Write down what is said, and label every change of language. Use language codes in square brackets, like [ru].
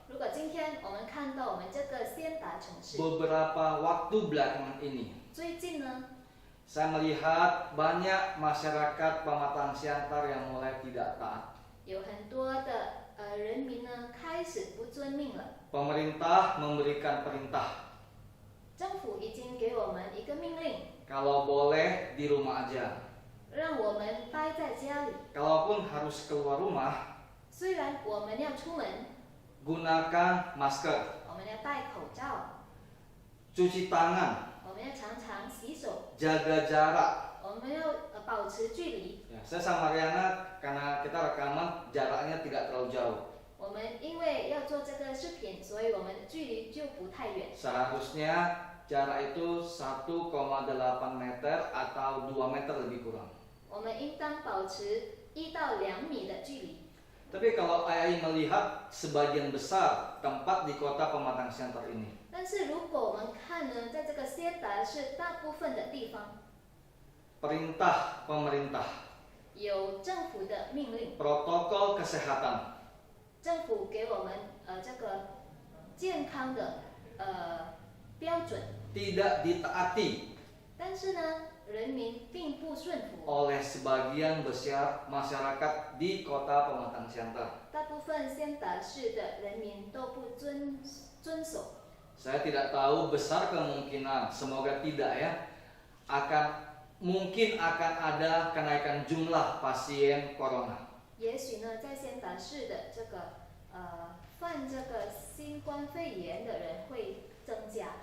[zh] 如果今天我们看到我们这个先达城市， [id] beberapa waktu belakangan ini, [zh] 最近呢， [id] saya melihat banyak masyarakat Pematang Siantar yang mulai tidak taat. [zh] 有很多的人民呢开始不遵命了。 [id] Pemerintah memberikan perintah, [zh] 政府已经给我们一个命令， [id] kalau boleh di rumah aja. [zh] 让我们待在家里。 [id] Kalaupun harus keluar rumah, [zh] 虽然我们要出门， [id] gunakan masker, [zh] 我们要戴口罩， [id] cuci tangan, [zh] 我们要常常洗手， [id] jaga jarak. [zh] 我们要保持距离。 [id] Ya, saya sama Mariana karena kita rekaman jaraknya tidak terlalu jauh. [zh] 我们因为要做这个视频，所以我们的距离就不太远。 [id] Seharusnya jarak itu 1,8 meter atau 2 meter lebih kurang. [zh] 我们应当保持1到2米的距离。 [id] Tapi kalau AI melihat sebagian besar tempat di kota Pematang Siantar ini, [zh] 但是如果我们看呢，在这个仙达是大部分的地方 [id] perintah pemerintah, [zh] 有政府的命令， [id] protokol kesehatan, [zh] 政府给我们这个健康的标准， [id] tidak ditaati [zh] 但是呢，人民并不顺服。 [id] oleh sebagian besar masyarakat di kota Pematang Siantar. [zh] 大部分仙达市的人民都不遵守。 [id] Saya tidak tahu, besar kemungkinan, semoga tidak ya, mungkin akan ada kenaikan jumlah pasien corona. [zh] 也许呢，在仙达市的这个患这个新冠肺炎的人会增加。